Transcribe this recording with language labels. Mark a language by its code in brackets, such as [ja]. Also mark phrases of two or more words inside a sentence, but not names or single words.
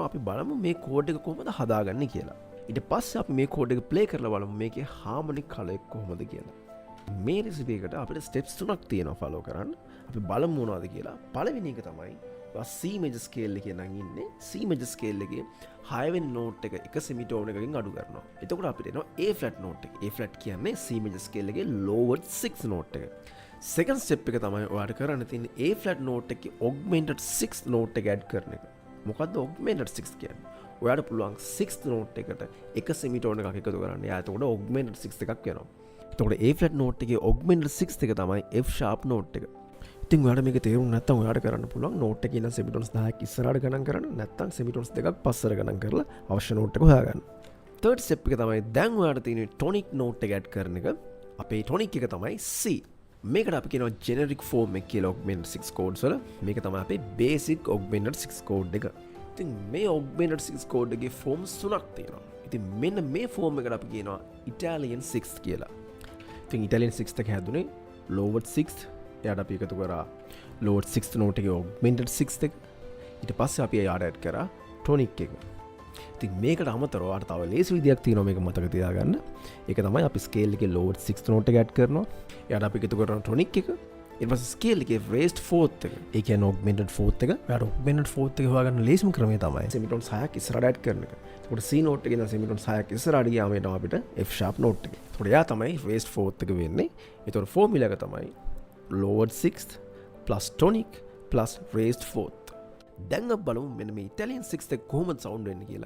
[si] අපි බලමු මේ code එක කොහොමද හදාගන්නේ කියලා. ඊට පස්සේ අපි මේ code එක play කරලා බලමු මේකේ [en] harmonic color [si] එක කොහොමද කියලා. මේ recipe එකට අපිට steps 3ක් තියෙනවා follow කරන්න. අපි බලමු මොනවද කියලා. පළවෙනි එක තමයි [en] C major scale [si] එකේ නම් ඉන්නේ [en] C major scale [si] එකේ 6 වෙනි note එක එක semitone එකකින් අඩු කරනවා. එතකොට අපිට එනවා [en] A flat note [si] එක. [en] A flat [si] කියන්නේ [en] C major scale [si] එකේ [en] lowered 6 note [si] එක. [en] Second step [si] එක තමයි ඔයාලට කරන්න තියෙන්නේ [en] A flat note [si] එකේ [en] augmented 6 note [si] එක add කරන එක. මොකද්ද [en] augmented 6 [si] කියන්නේ? ඔයාලට පුළුවන් [en] 6th note [si] එකට එක semitone එකක් එකතු කරන්න. එයා එතකොට [en] augmented 6 [si] එකක් වෙනවා. එතකොට [en] A flat note [si] එකේ [en] augmented 6 [si] එක තමයි [en] F sharp note [si] එක. ඉතින් ඔයාලට මේක තේරුම් නැත්නම් ඔයාලට කරන්න පුළුවන් note එකේ ඉඳන් semitones 10ක් ඉස්සරහට ගණන් කරන්න නැත්නම් semitones දෙකක් පස්සට ගණන් කරලා අවශ්‍ය note එක හොයාගන්න. [en] third step [si] එක තමයි දැන් ඔයාලට තියෙන [en] tonic note [si] එක add කරන එක. අපේ tonic එක තමයි C. මේකට අපි කියනවා [en] generic form [si] එක කියලා [en] augmented 6 codes [si] වල. මේක තමයි අපේ [en] basic augmented 6 code [si] එක. ඉතින් මේ [en] augmented 6 code [si] එකේ forms තුනක් තියෙනවා. ඉතින් මෙන්න මේ form එකට අපි කියනවා [en] Italian 6 [si] කියලා. ඉතින් [en] Italian 6 [si] එක හැදුනේ [en] lowered 6th [si] එයාට අපි එකතු කරා [en] lowered 6th note [si] එකේ [en] augmented 6th [si] එක. ඊට පස්සේ අපි එයාට add කරා tonic එක. ඉතින් මේකට අමතරව ඔයාලට තව ලේසි විදියක් තියෙනවා මේක මතක තියාගන්න. ඒක තමයි අපි scale එකේ [en] lowered 6th note [si] එක add කරනවා. එයාට අපි එකතු කරනවා tonic එක. ඊට පස්සේ scale එකේ [en] raised 4th [si] එක. ඒ කියන්නේ [en] augmented 4th [si] එක. ඔයාලට [en] augmented 4th [si] එක හොයාගන්න ලේසිම ක්‍රමය තමයි semitones 6ක් ඉස්සරහට add කරන එක. එතකොට C note එකේ ඉඳන් semitones 6ක් ඉස්සරහට ගියාම එනවා අපිට [en] F sharp note [si] එක. එතකොට එයා තමයි [en] raised 4th [si] එක වෙන්නේ. එතකොට formula එක තමයි [en] lowered 6th plus tonic plus raised 4th. [si] දැන් අපි බලමු මෙන්න මේ [en] Italian 6th [si] එක කොහොමද sound වෙන්නේ කියලා.